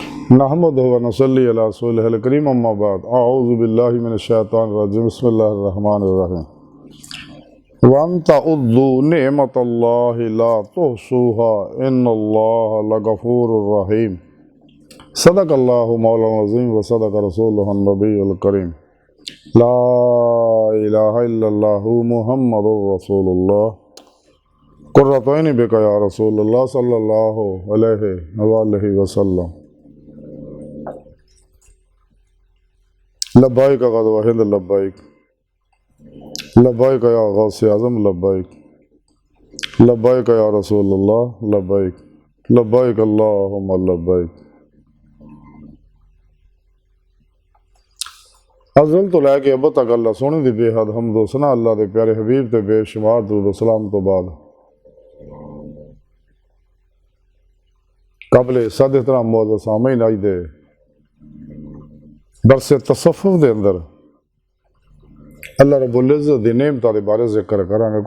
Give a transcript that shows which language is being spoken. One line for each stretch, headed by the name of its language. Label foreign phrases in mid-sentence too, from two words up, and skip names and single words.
Arabic: نحمده ونصلي على رسوله الكريم أما بعد أعوذ بالله من الشيطان الرجيم بسم الله الرحمن الرحيم وإن تعدوا نعمة الله لا تحصوها إن الله لغفور رحيم صدق الله مولانا العظيم وصدق رسوله النبي الكريم لا إله إلا الله محمد رسول الله قرة عيني بك يا رسول الله صلى الله عليه وسلم لبيك غد وحد لبيك لبيك يا غوث أعظم لبيك لبيك يا رسول الله لبيك لبيك اللهم لبيك.
Punjabi: ازل توں لے کے اب تک اللہ سوہنے دی بے حد حمد و ثنا اللہ دے پیارے حبیب تے بے شمار درود سلام توں بعد قابل صد احترام موجود سامعین اج دے درس تصوف دے اندر اللہ رب العزت دی نعمتاں دے بارے ذکر کراں گے.